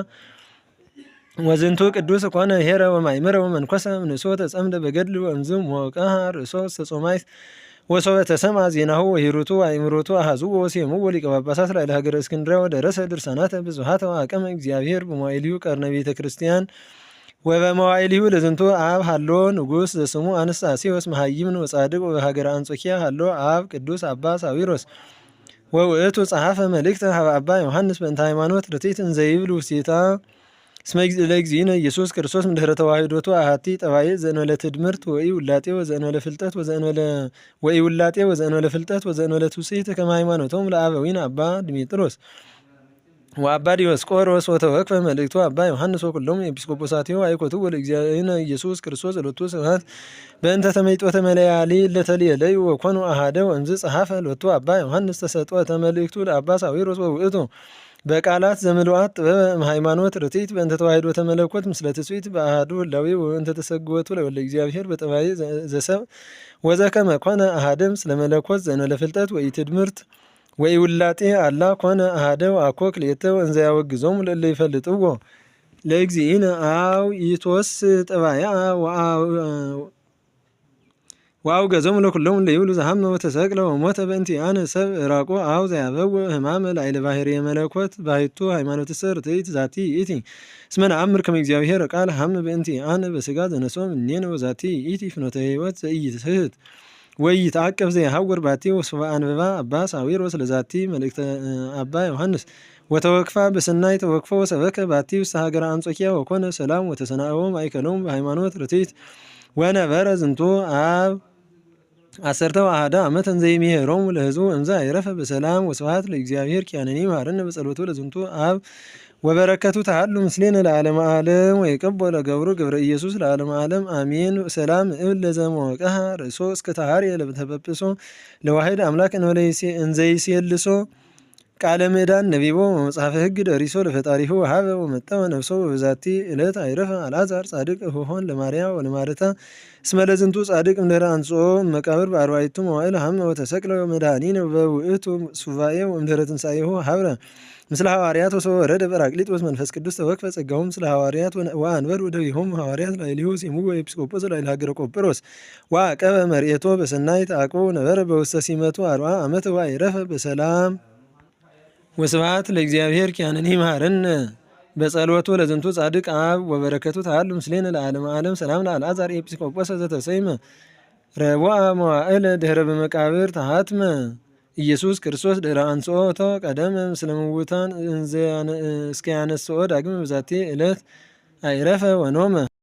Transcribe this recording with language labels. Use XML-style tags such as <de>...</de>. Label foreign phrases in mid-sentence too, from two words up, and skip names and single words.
<gez>ወዝንቱ ቅዱስ ኮነ ኄረ ወማእመረ ወመንኰሰ እምንእሶ ተጸምደ በገድል ወእምዝም ወወቀሃ ርእሶ ዘጾማይት ወሶበ ተሰምዐ ዜናሁ ወሂሩቱ ወአእምሮቱ አሐዝዎ ወሴምዎ ሊቀ ጳጳሳት ላዕለ ሀገረ እስክንድርያ ወደረሰ ድርሳናተ ብዙኃተ ወአቀመ እግዚአብሔር በመዋዕሊሁ ቀርነ ቤተ ክርስቲያን ወበመዋዕሊሁ ለዝንቱ አብ ሀሎ ንጉሥ ዘስሙ አንስጣሴዎስ መሃይምን ወጻድቅ ወበሀገረ አንጾኪያ ሀሎ አብ ቅዱስ አባ ሳዊሮስ ወውእቱ ጸሐፈ መልእክተ ሀበ አባ ዮሐንስ በእንተ ሃይማኖት ርትዕት እንዘ ይብል ውስቴታ እስመ ለእግዚእነ ኢየሱስ ክርስቶስ እምድኅረ ተዋሕዶቱ አሐቲ ጠባይዕ ዘእንበለ ትድምርት ወኢውላጤ ወዘእንበለ ፍልጠት ወዘእንበለ ትውስሕት ከመ ሃይማኖቶሙ ለአበዊነ አባ ድሜጥሮስ ወአባ ዲዮስቆሮስ ወተወክፈ መልእክቱ አባ ዮሐንስ ወኩሎሙ ኤጲስቆጶሳቲሁ አይኮትዎ ለእግዚእነ ኢየሱስ ክርስቶስ ሎቱ ስብሐት በእንተ ተመይጦተ መለያሊ ለተልየለዩ ወኮኑ አሐደ ወእምዝ ጸሐፈ ሎቱ አባ ዮሐንስ ተሰጥኦተ መልእክቱ ለአባ ሳዊሮስ ወውእቱ በቃላት ዘምልዋት ጥበበ እምሃይማኖት ርትዕት በእንተ ተዋሕዶተ መለኮት ምስለ ትስብእት በአሐዱ ህላዌ ወእንተ ተሰግወቱ ለወልደ እግዚአብሔር በጠባይ ዘሰብእ ወዘከመ ኮነ አሐደ ምስለ መለኮት ዘእንበለ ፍልጠት ወኢትድምርት ወኢውላጤ አላ ኮነ አሐደ ወአኮ ክልኤተ ወእንዘ ያወግዞሙ ለእለ ይፈልጥዎ ለእግዚእነ አው ኢቶስ ጠባይዓ ወአውገዞሙ ለኩሎሙ እለ ይብሉ ዘሐመ ወተሰቅለ ወሞተ በእንቲአነ ሰብእ ዕራቆ አው ዘያበውእ ሕማመ ላዕለ ባሕርየ መለኮት ባሕቱ ሃይማኖትሰ ርትዕት ዛቲ ይእቲ እስመ ነአምር ከመ እግዚአብሔር ቃል ሐመ በእንቲአነ በሥጋ ዘነሥኦ እምኔነ ወዛቲ ይእቲ ፍኖተ ሕይወት ዘኢይትስሕት ወኢይትዐቀብ ዘየሐውር ባቲ ወሶበ አንበባ አባ ሳዊሮስ ለዛቲ መልእክተ አባ ዮሐንስ ወተወክፋ በሰናይ ተወክፎ ወሰበከ ባቲ ውስተ ሀገረ አንጾኪያ ወኮነ ሰላም ወተሰናእዎ ማእከሎሙ በሃይማኖት ርትዕት ወነበረ ዝንቱ አብ 11 ዓመተ እንዘ ይሜህሮሙ ለሕዝቡ እምዘ አይረፈ በሰላም ወስብሐት ለእግዚአብሔር ኪያነኒ መሐረነ በጸሎቱ ለዝንቱ አብ ወበረከቱ ተሃሉ ምስሌነ ለዓለመ ዓለም ወይቀቦ ለገብሩ ገብረ ኢየሱስ ለዓለመ ዓለም አሜን። ሰላም እብል ለዘመወቀሃ ርእሶ እስከ ተሃርየ ለተበጵሶ ለዋሕድ አምላክ እንዘ ይሴልሶ ቃለ ምዕዳን ነቢቦ ወመጽሐፈ ሕግ ደሪሶ ለፈጣሪሁ ወሀበ ወመጠወ ነፍሶ በዛቲ ዕለት አይረፈ አልዓዛር ጻድቅ እሆሆን ለማርያ ወለማርታ እስመ ለዝንቱ ጻድቅ እምድኅረ አንጽሖ እመቃብር በአርባዕቱ መዋዕል ሐመ ወተሰቅለ ወመድኃኒነ በውእቱ ሱባኤ ወእምድኅረ ትንሣኤሁ ሀብረ ምስለ ሐዋርያት ወሶበ ወረደ ጰራቅሊጦስ መንፈስ ቅዱስ ተወክፈ ጸጋሁ ምስለ ሐዋርያት ወአንበሩ እደዊሆሙ ሐዋርያት ላዕሌሁ ሲምዎ ኤጲስቆጶስ ላዕለ ሀገረ ቆጵሮስ ወዐቀበ መርኤቶ በሰናይ ተዐቅቦ ነበረ በውስተ ሲመቱ 40 ዓመተ ወአይረፈ በሰላም። ወስብሐት ለእግዚአብሔር ኪያነኒ መሐረነ በጸሎቱ ለዝንቱ ጻድቅ አብ ወበረከቱ ተሃሉ ምስሌነ ለዓለመ ዓለም። ሰላም ለአልዓዛር ኤጲስቆጶስ ዘተሰይመ ረቡዐ መዋዕለ ድኅረ በመቃብር ተሃትመ ኢየሱስ ክርስቶስ ድኅረ አንጽሖቶ ቀደመ ምስለ ምውታን እስከ ያነስኦ ዳግመ በዛቲ ዕለት አይረፈ ወኖመ።</gez>